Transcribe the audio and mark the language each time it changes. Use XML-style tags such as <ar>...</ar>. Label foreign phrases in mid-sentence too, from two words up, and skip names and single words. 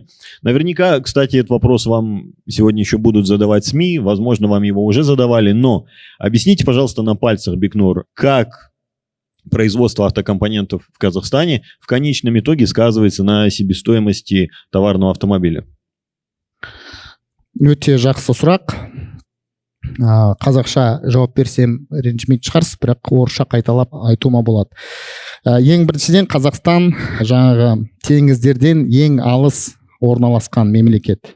<ru>Наверняка, кстати, этот вопрос вам сегодня еще будут задавать СМИ. Возможно, вам его уже задавали. Но объясните, пожалуйста, на пальцах, Бекнур, как производство автокомпонентов в Казахстане в конечном итоге сказывается на себестоимости товарного автомобиля?</ru> <kk>Өте жақсы сұрақ. Қазақша жауап берсем ренжімейтін шығарсыз, бірақ орысша қайталап айтуыма болады. Ең біріншіден Қазақстан жаңағы теңіздерден ең алыс орналасқан мемлекет.</kk>